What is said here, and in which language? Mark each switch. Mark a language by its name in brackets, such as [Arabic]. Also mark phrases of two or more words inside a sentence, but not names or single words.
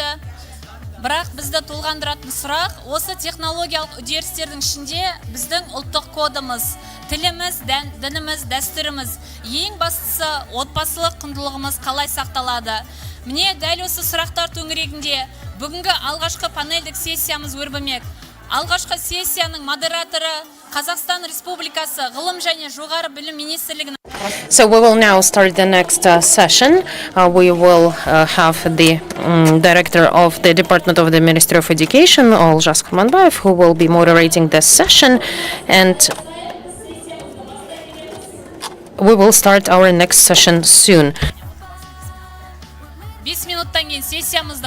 [Kazakh] Бірақ бізді толғандыратын сұрақ, осы технологиялық үдерістердің ішінде біздің ұлттық кодымыз, тіліміз, дініміз, дәстүріміз, ең бастысы отбасылық құндылығымыз қалай сақталады. Міне дәл осы сұрақтар төңірегінде бүгінгі алғашқы панельдік сессиямыз өрбімек. Алғашқы сессияның модераторы Қазақстан Республикасы Ғылым және жоғары білім министрлігінің. [English] So we will now start the next session. We will have the director of the Department of the Ministry of Education, Olzhas Kurmanbayev, who will be moderating this session, and we will start our next session soon. [Kazakh] 5 минуттан кейін сессиямызды